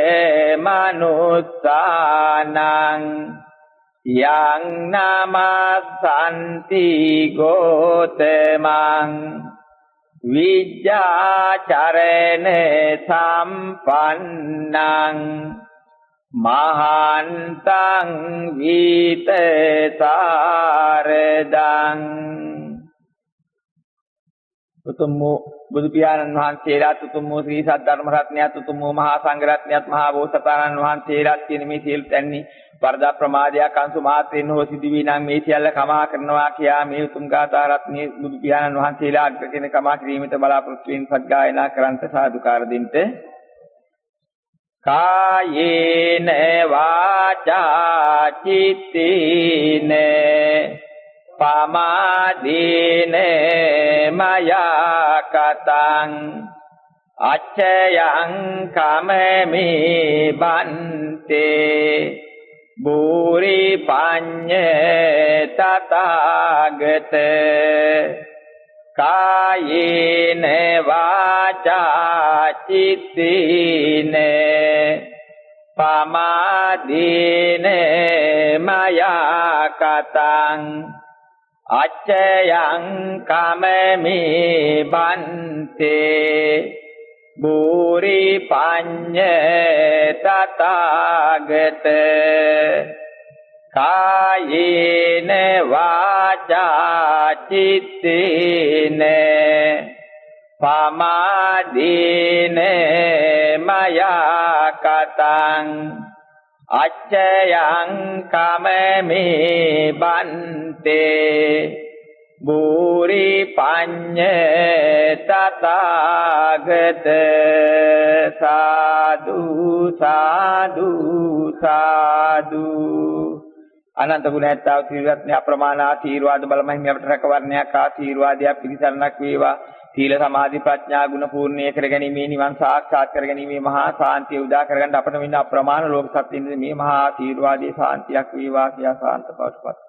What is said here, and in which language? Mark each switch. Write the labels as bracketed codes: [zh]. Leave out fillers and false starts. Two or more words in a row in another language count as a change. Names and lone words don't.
[pi] මනුස්සානං යං නමස්සන්ති ගෝතමං විජ්ජාචරණ සම්පන්නං මහන්තං විත සාරදං [si] උතුම් බුදු පියාණන් වහන්සේලාත් උතුම් ශ්‍රී සද්ධර්ම රත්නයත් උතුම් මහා සංඝ රත්නයත් මහා බෝසතාණන් වහන්සේලාත් කියන මේ සියලු තැන්හි වරදා ප්‍රමාදයක් අංශු මාත්‍රෙන් හෝ සිදුවී නම් මේ සියල්ල කමා කරනවා කියා මේ උතුම් ගාථා රත්නයේ බුදු පියාණන් වහන්සේලා අග්‍ර කෙන කමා කිරීමට බලාපොරොත්තු වෙන සත්ගායනා කරන්ට සාදුකාර දෙන්න [pi] කායේන වාචා චිත්තේන පමාදේන මයා කතං අච්චයං කමමේ බන්තේ බෝරි පඤ්ඤ තථාගත කායේන වාචා චිත්තේන පමාදේන මයා කතං අච්චයං කමමේ බන්තේ බෝරි පඤ්ඤ තථාගත කායේන වාචා චිත්තේන පමාදේන මයා කතං අච්චයං කමමේ බන්තේ බෝරි පඤ්ඤ තථාගත සාදු සාදු සාදු [si] අනන්ත ගුණ ඇත්තව ත්‍රිරත්න අප්‍රමාණ ආශීර්වාද බලමහින් අපට රැකවරණයක් ආශීර්වාදයක් පිළිසරණක් වේවා සීල සමාධි ප්‍රඥා ගුණ පූර්ණිය කරගැනීමේ නිවන් සාක්ෂාත් කරගැනීමේ මහා සාන්තිය උදා කරගන්න අපට මෙන්න අප්‍රමාණ ලෝක සත්‍යින්ද මේ මහා ආශීර්වාදයේ සාන්තියක් වේවා කියා සාන්ත බවටපත්